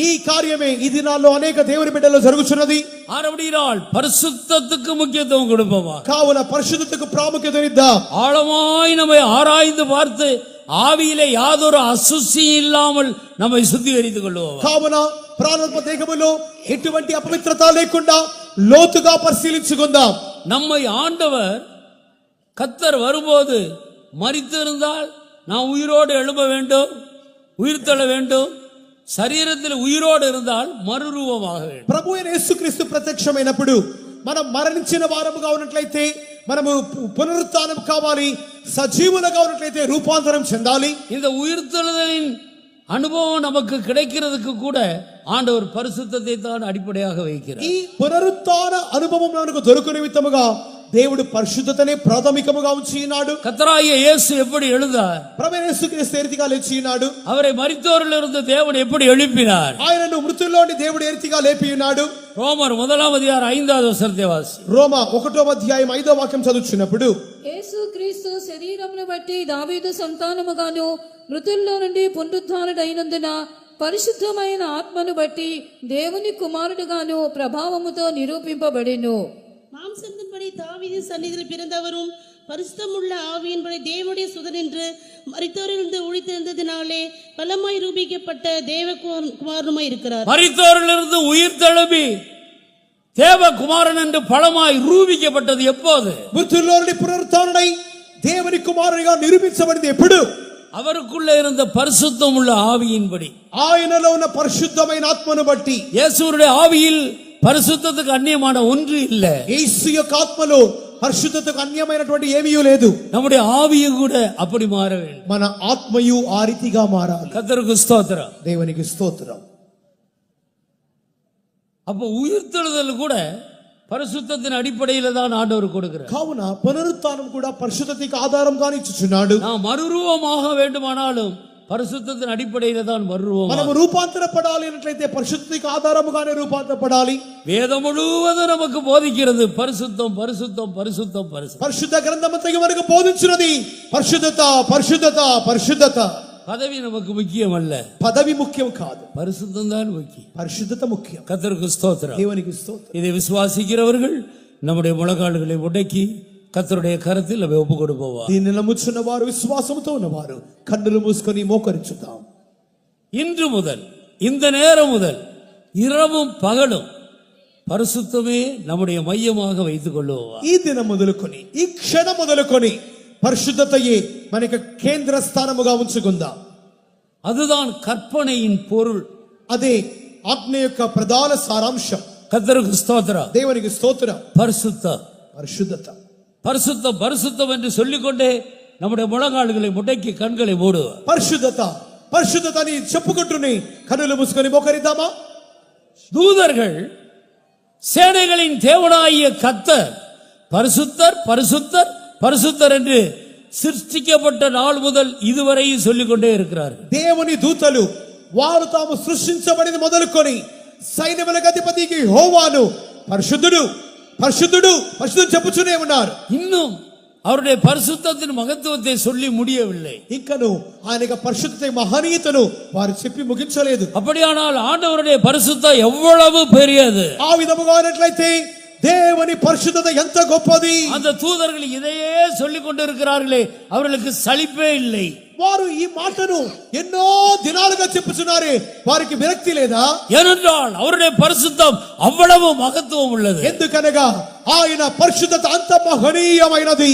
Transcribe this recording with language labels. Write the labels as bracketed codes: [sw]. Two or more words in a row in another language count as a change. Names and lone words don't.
[te] ఈ కార్యమే ఈ దినాల్లో అనేక దేవుని బిడ్డల్లో జరుగుతున్నది. [ta] ஆனபடியால் பரிசுத்தத்துக்கு முக்கியத்துவம் கொடுப்போமா, [te] కావున పరిశుద్ధతకు ప్రాముఖ్యతనిద్దాం. [ta] ஆழமாய் நம்மை ஆராய்ந்து பார்த்து ஆவியிலே யாதொரு அசுசியும் இல்லாமல் நம்மை சுத்திகரித்துக் கொள்வோம். [te] కావున ప్రాణాత్మ దేహములో ఎటువంటి అపవిత్రత లేకుండా లోతుగా పరిశీలించుకుందాం. [ta] நம்மை ஆண்டவர் கர்த்தர் வரும்போது மரித்திருந்தால் நாம் உயிரோடு எழும்ப வேண்டும், உயிர் தள்ள வேண்டும். சரீரத்தில் உயிரோடு இருந்தால் மறுரூபமாக வேண்டும். [te] ప్రభు అయిన యేసుక్రీస్తు ప్రత్యక్షమైనప్పుడు మనం మరణించిన వారముగా ఉన్నట్లయితే మనము పునరుత్థానం కావాలి, సజీవులుగా ఉన్నట్లయితే రూపాంతరం చెందాలి. [ta] இந்த உயிர்த்தெழுதலின் அனுபவம் நமக்கு கிடைக்கிறதுக்கு கூட ஆண்டவர் பரிசுத்தத்தை தான் அடிப்படையாக வைக்கிறார். [te] ఈ పునరుత్థాన అనుభవం మనకు దొరుకు నిమిత్తముగా దేవుడు పరిశుద్ధతనే ప్రాథమికముగా ఉంచినాడు. [ta] கர்த்தராகிய இயேசு எப்படி எழுந்தார்? [te] ప్రభు అయిన యేసుక్రీస్తు ఏ రీతిగా లేచినాడు? [ta] அவரை மரித்தோரிலிருந்து தேவன் எப்படி எழுப்பினார்? [te] ఆయనను మృతుల్లోని దేవుడు ఏ రీతిగా లేపి ఉన్నాడు? [ta] ரோமர் 1ஆம் அதிகாரம் 5வது வசனத்தை வாசி. [te] రోమా 1వ అధ్యాయం 5వ వాక్యం చదువుచున్నప్పుడు యేసు క్రీస్తు శరీరమును బట్టి దావీదు సంతానముగాను మృతుల్లో నుండి పునరుత్థానుడైనందున పరిశుద్ధమైన ఆత్మను బట్టి దేవుని కుమారుడుగాను ప్రభావముతో నిరూపింపబడెను. [ta] மாம்சத்தின்படி தாவீதின் சந்நிதியில் பிறந்தவரும் பரிசுத்தமுள்ள ஆவியின்படி தேவனுடைய சுதன் என்று மரித்தோரிலிருந்து உயிர்த்தெழுந்ததினாலே பலமாய் ரூபிக்கப்பட்ட தேவகுமாரனுமாய் இருக்கிறார். மரித்தோரிலிருந்து உயிர் தெழும்பி தேவகுமாரன் என்று பலமாய் ரூபிக்கப்பட்டது எப்போது? [te] మృతుల్లోని పునరుత్థానుడై దేవుని కుమారునిగా నిరూపించబడింది ఎప్పుడు? [ta] அவருக்குள்ள இருந்த பரிசுத்தம் உள்ள ஆவியின்படி. [te] ఆయనలో ఉన్న పరిశుద్ధమైన ఆత్మను బట్టి. [ta] இயேசுவுடைய ஆவியில் பரிசுத்தத்துக்கு அந்நியமான ஒன்று இல்ல. [te] యేసు యొక్క ఆత్మలో పరిశుద్ధతకు అన్యమైనటువంటి ఏమీ లేదు. [ta] நம்முடைய ஆவியும் கூட அப்படி மாற வேண்டும். [te] మన ఆత్మయు ఆ రీతిగా మారాలి. [ta] கர்த்தருக்கு ஸ்தோத்திரம். [te] దేవునికి స్తోత్రం. [ta] அப்ப உயிர்த்தெழுதல் கூட பரிசுத்தத்தின் அடிப்படையில தான் ஆண்டவர் கொடுக்கிறார். [te] కావున పునరుత్థానం కూడా పరిశుద్ధతకి ఆధారంగానే ఇచ్చుచున్నాడు. [ta] நாம் மறுரூபமாக வேண்டுமானாலும் பரிசுத்தத்தின் அடிப்படையில தான் மறுரூபம். [te] మనము రూపాంతరపడాలి అన్నట్లయితే పరిశుద్ధతకి ఆధారముగానే రూపాంతరపడాలి. [ta] வேதம் முழுவதும் நமக்கு போதிக்கிறது பரிசுத்தம் பரிசுத்தம் பரிசுத்தம் பரிசுத்தம். [te] పరిశుద్ధ గ్రంథమంతయు మనకు బోధించున్నది పరిశుద్ధత పరిశుద్ధత పరిశుద్ధత. [ta] பதவி நமக்கு முக்கியம் அல்ல. [te] పదవి ముఖ్యం కాదు, [ta] பரிசுத்தம் தான் முக்கியம். [te] పరిశుద్ధత ముఖ్యం. [ta] கர்த்தருக்கு ஸ்தோத்திரம். [te] దేవునికి స్తోత్రం. [ta] இதை விசுவாசிக்கிறவர்கள் நம்முடைய முழங்கால்களை முடக்கி கர்த்தருடைய கரத்தில் நம்ம ஒப்பு கொடுப்போம். [te] దీన్ని నమ్ముచున్న వారు విశ్వాసంతో ఉన్నవారు కన్నులు మూసుకొని మోకరించుదాం. [ta] இன்று முதல் இந்த நேரம் முதல் இரவும் பகலும் பரிசுத்தமே நம்முடைய மையமாக வைத்துக் கொள்வோம். [te] ఈ దినం మొదలుకొని ఈ క్షణం మొదలుకొని పరిశుద్ధతయే మనకి కేంద్ర స్థానముగా ఉంచుకుందాం. [ta] அதுதான் கற்பனையின் பொருள். [te] అదే ఆజ్ఞ యొక్క ప్రధాన సారాంశం. [ta] கர்த்தருக்கு ஸ்தோத்திரம். [te] దేవునికి స్తోత్రం. [ta] பரிசுத்தம் [te] పరిశుద్ధత. [ta] பரிசுத்தம் பரிசுத்தம் என்று சொல்லிக்கொண்டே நம்முடைய முழங்கால்களை முடக்கி கண்களை மூடுவோம். [te] పరిశుద్ధత పరిశుద్ధత అని చెప్పుకుంటూనే కన్నులు మూసుకొని మోకరిద్దామా? [ta] தூதர்கள் சேனைகளின் தேவனாகிய கர்த்தர் பரிசுத்தர் பரிசுத்தர் பரிசுத்தர் என்று சிருஷ்டிக்கப்பட்ட நாள் முதல் இதுவரையும் சொல்லிக்கொண்டே இருக்கிறார்கள். [te] దేవుని దూతలు వారు తాము సృష్టించబడిన మొదలుకొని సైన్యములకు అధిపతికి యెహోవాను పరిశుద్ధుడు పరిశుద్ధుడు పరిశుద్ధుడు చెప్పుచునే ఉన్నారు. [ta] இன்னும் அவருடைய பரிசுத்தத்தின் மகத்துவத்தை சொல்லி முடியவில்லை. [te] ఇంకను ఆయన యొక్క పరిశుద్ధత మహనీయతను వారు చెప్పి ముగించలేదు. [ta] அப்படியானால் ஆண்டவருடைய பரிசுத்தம் எவ்வளவு பெரியது! [te] ఆ విధముగా ఉన్నట్లయితే దేవుని పరిశుద్ధత ఎంత గొప్పది! [ta] அந்த தூதர்கள் இதையே சொல்லிக் கொண்டிருக்கிறார்களே, அவர்களுக்கு சலிப்பே இல்லை. [te] వారు ఈ మాటను ఎన్నో దినాలుగా చెప్పుచున్నారే, వారికి విరక్తి లేదా? [ta] ஏனென்றால் அவருடைய பரிசுத்தம் அவ்வளவு மகத்துவம் உள்ளது. [te] ఎందుకనగా ఆయన పరిశుద్ధత అంత మహనీయమైనది.